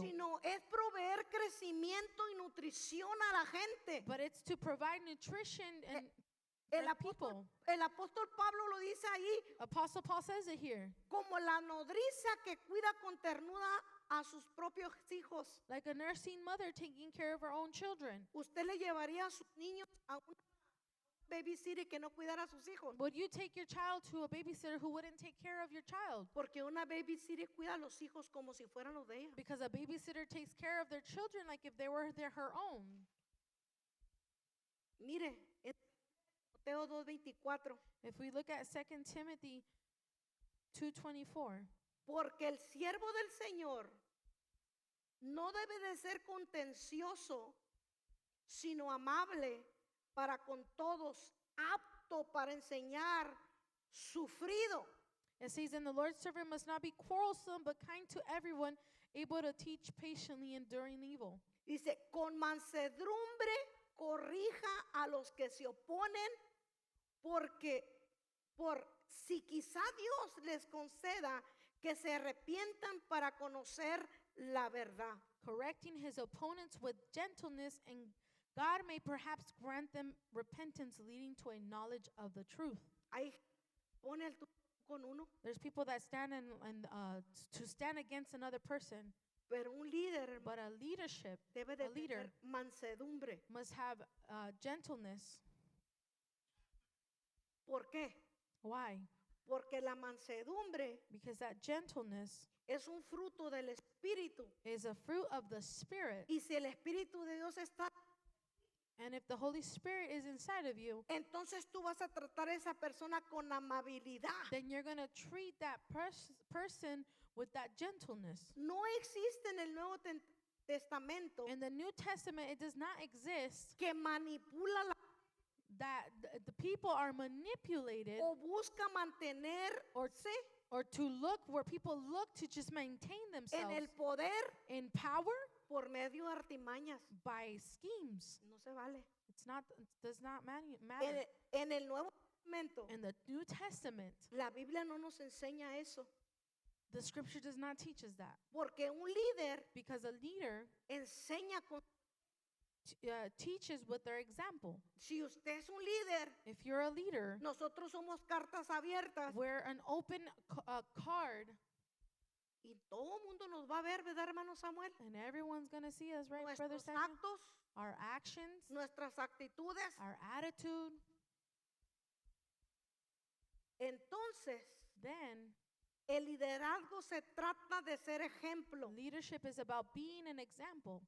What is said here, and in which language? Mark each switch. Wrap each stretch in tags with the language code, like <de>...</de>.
<es>sino es proveer crecimiento y nutrición a la gente.</es> <en>But it's to provide nutrition and</en> <es>El</es> <en>for</en> <es>apóstol,</es> <en>people.</en> <es>el apóstol Pablo lo dice ahí,</es> <en>Apostle Paul says it here.</en> <es>como la nodriza que cuida con ternura a sus propios hijos.</es> <en>Like a nursing mother taking care of her own children.</en> <es>¿Usted le llevaría a sus niños a un babysitter que no cuidara a sus hijos?</es> <en>Would you take your child to a babysitter who wouldn't take care of your child?</en> <es>Porque una babysitter cuida a los hijos como si fueran los de ella.</es> <en>Because a babysitter takes care of their children like if they were her own.</en> <es>Mire, en Mateo 2:24,</es> <en>If we look at 2 Timothy 2:24,</en> <es>porque el siervo del Señor no debe de ser contencioso, sino amable para con todos, apto para enseñar, sufrido.</es> <en>it says, and the Lord's servant must not be quarrelsome, but kind to everyone, able to teach patiently, enduring evil.</en> <es>Dice, con mansedumbre corrija a los que se oponen, porque si quizá Dios les conceda que se arrepientan para conocer la verdad.</es> <en>Correcting his opponents with gentleness, and God may perhaps grant them repentance, leading to a knowledge of the truth.</en> <es>Ahí pone el tú con uno,</es> <en>There's people that stand to stand against another person,</en> <es>pero un líder, hermano,</es> <en>but a leadership</en> <es>debe de</es> <en>a leader</en> <es>tener mansedumbre.</es> <en>must have gentleness.</en> <es>¿Por qué?</es> <en>Why?</en> <es>Porque la mansedumbre</es> <en>Because that gentleness</en> <es>es un fruto del Espíritu.</es> <en>is a fruit of the Spirit.</en> <es>Y si el Espíritu de Dios está,</es> <en>And if the Holy Spirit is inside of you,</en> <es>entonces tú vas a tratar a esa persona con amabilidad.</es> <en>then you're going to treat that person with that gentleness.</en> <es>No existe en el Nuevo Testamento</es> <en>In the New Testament, it does not exist</en> <es>que manipula</es> <en>that the people are manipulated</en> <es>o busca</es> <en>or</en> <es>mantenerse</es> <en>or to look where people look to just maintain</en> <es>en</es> <en>themselves</en> <es>el poder</es> <en>in power</en> <es>por medio de artimañas.</es> <en>by schemes.</en> <es>No se vale.</es> <en>It does not matter.</en> <es>En el Nuevo Testamento,</es> <en>In the New Testament,</en> <es>la Biblia no nos enseña eso.</es> <en>the scripture does not teach us that.</en> <es>Porque un líder</es> <en>Because a leader</en> <es>enseña con...</es> <en>teaches with their example.</en> <es>Si usted es un líder,</es> <en>If you're a leader,</en> <es>nosotros somos cartas abiertas</es> <en>we're an open card,</en> <es>y todo el mundo nos va a ver, ¿verdad, hermano Samuel?</es> <en>and everyone's going to see us, right, Brother</en> <es>Nuestros</es> <en>Samuel?</en> <es>actos,</es> <en>Our actions,</en> <es>nuestras actitudes.</es> <en>our attitude.</en> <es>Entonces,</es> <en>Then,</en> <es>el liderazgo se trata de ser ejemplo.</es> <en>leadership is about being an example.</en>